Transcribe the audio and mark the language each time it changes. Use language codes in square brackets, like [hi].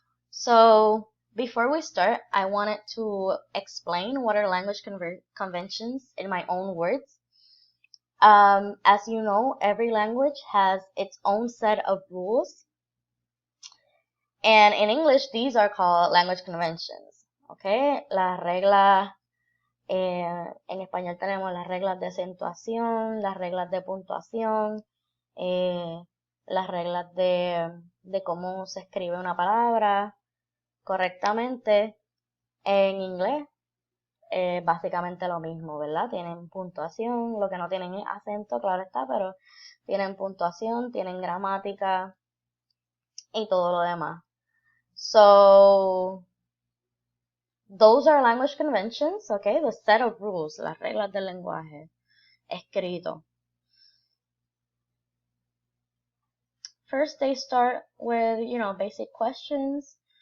[en] So before we start, I wanted to explain what are language conventions in my own words. As you know, every language has its own set of rules, and in English, these are called language conventions. [es] Okay, las reglas. En español tenemos las reglas de acentuación, las reglas de puntuación, las reglas de cómo se escribe una palabra correctamente. En inglés, básicamente lo mismo, ¿verdad? Tienen puntuación, lo que no tienen es acento, claro está, pero tienen puntuación, tienen gramática y todo lo demás. [en] So, those are language conventions, okay? The set of rules, [es] las reglas del lenguaje escrito. [en] First, they start with, basic questions.